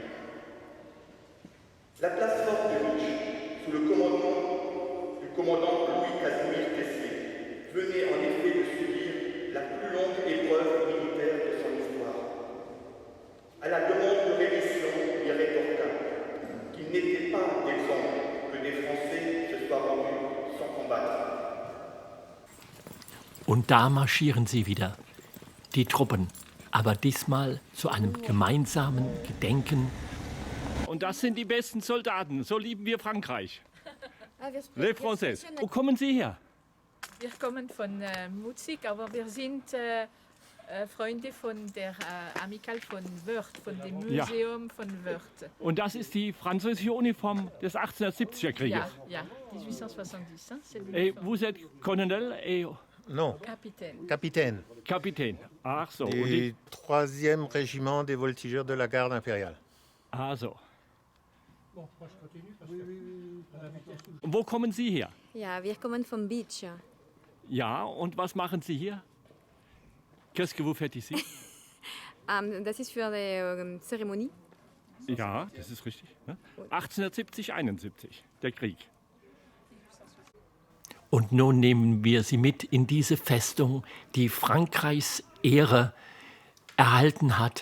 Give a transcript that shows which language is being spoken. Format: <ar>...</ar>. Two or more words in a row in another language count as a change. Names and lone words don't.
<fr>La place forte de Bitch, sous le commandement du commandant Louis-Casimir Tessier, venait en effet de subir la plus longue épreuve militaire de son histoire. À la demande de Rémission, il rétorqua qu'il n'était pas d'exemple que des Français se soient rendus sans combattre.</fr> <de>Und da marschieren sie wieder, die Truppen, aber diesmal zu einem gemeinsamen Gedenken. Und das sind die besten Soldaten, so lieben wir Frankreich.</de> <fr>Les Français.</fr> <de>Wo kommen Sie her? Wir kommen von Mutzig, aber wir sind Freunde von der Amicale von Wörth, von dem Museum von Wörth. Und das ist die französische Uniform des 1870er Krieges. Ja, 1870.</de> <fr>Et vous êtes colonel et Non, Capitaine. capitaine Capitaine.</fr> <de>Ach so. Und</de> <fr>du 3e régiment des voltigeurs de la garde impériale.</fr> <de>Ah so. Und wo kommen Sie her? Ja, wir kommen von Bitsch. Ja, und was machen Sie hier?</de> <fr>Qu'est-ce que vous faites ici?</fr> <de>Das ist für die Zeremonie. Ja, das ist richtig. Ne? 1870, 71, der Krieg. Und nun nehmen wir Sie mit in diese Festung, die Frankreichs Ehre erhalten hat.</de>